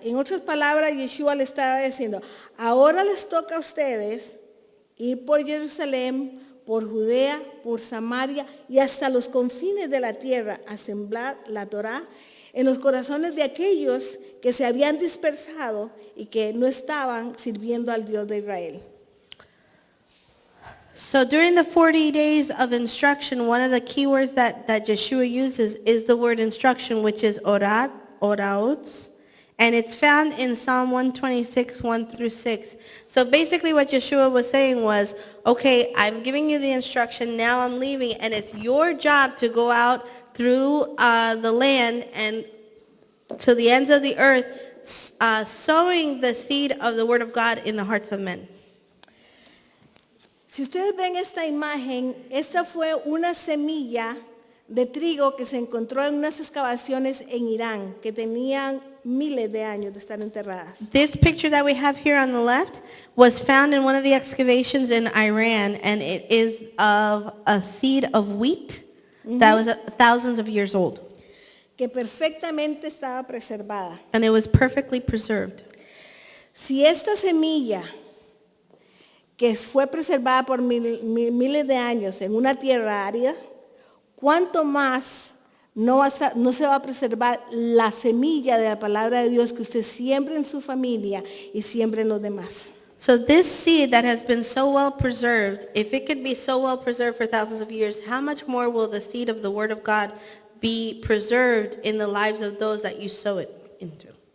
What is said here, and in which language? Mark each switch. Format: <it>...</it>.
<es>En otras palabras, Yeshua le estaba diciendo, ahora les toca a ustedes ir por Jerusalén, por Judea, por Samaria y hasta los confines de la tierra a sembrar la Torá en los corazones de aquellos que se habían dispersado y que no estaban sirviendo al Dios de Israel.</es> <en>So during the 40 days of instruction, one of the key words that Yeshua uses is the word instruction, which is oraot, and it's found in Psalm 126, 1 through 6. So basically what Yeshua was saying was, okay, I'm giving you the instruction, now I'm leaving, and it's your job to go out through the land and to the ends of the earth, sowing the seed of the word of God in the hearts of men.</en> <es>Si ustedes ven esta imagen, esta fue una semilla de trigo que se encontró en unas excavaciones en Irán, que tenían miles de años de estar enterradas.</es> <en>This picture that we have here on the left was found in one of the excavations in Iran, and it is of a seed of wheat that was thousands of years old,</en> <es>Que perfectamente estaba preservada.</es> <en>and it was perfectly preserved.</en> <es>Si esta semilla, que fue preservada por miles de años en una tierra árida, ¿cuánto más no se va a preservar la semilla de la palabra de Dios que usted siembra en su familia y siembra en los demás?</es> <en>So this seed that has been so well preserved, if it could be so well preserved for thousands of years, how much more will the seed of the Word of God be preserved in the lives of those that you sow it into?</en>